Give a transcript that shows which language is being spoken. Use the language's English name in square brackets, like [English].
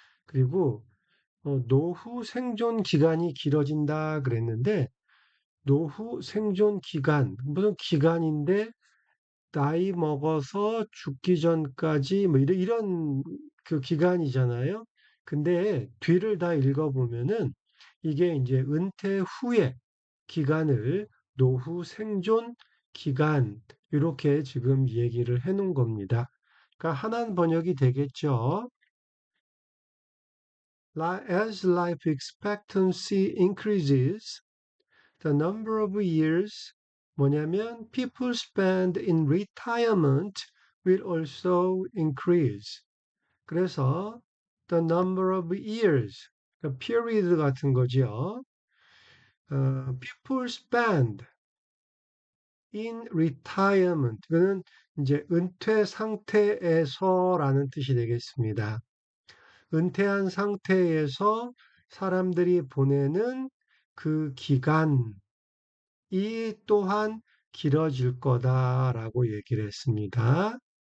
[Korean] 그리고 노후 생존 기간이 길어진다 그랬는데 노후 생존 기간 무슨 기간인데 나이 먹어서 죽기 전까지 뭐 이런 그 기간이잖아요. 근데 뒤를 다 읽어보면은 이게 이제 은퇴 후의 기간을 노후 생존 기간 이렇게 지금 얘기를 해 놓은 겁니다. 그러니까 한한 번역이 되겠죠. [English] As life expectancy increases, the number of years [Korean] 뭐냐면 [English] people spend in retirement will also increase. [Korean] 그래서 [English] the number of years, [Korean] 그러니까 period 같은 거죠. [English] People spend in retirement. [Korean] 그는 이제 은퇴 상태에서라는 뜻이 되겠습니다. 은퇴한 상태에서 사람들이 보내는 그 기간이 또한 길어질 거다라고 얘기를 했습니다.